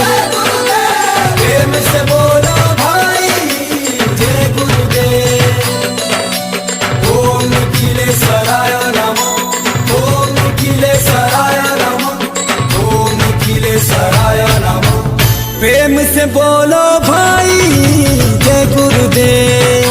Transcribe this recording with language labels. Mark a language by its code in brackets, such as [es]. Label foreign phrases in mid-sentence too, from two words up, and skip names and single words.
[hi] प्रेम से बोलो भाई जय गुरुदेव। [sa] ओम निखिलेश्वराय नमः। ओम निखिलेश्वराय नमः। ओम निखिलेश्वराय नमः। [hi] प्रेम से बोलो भाई जय गुरुदेव।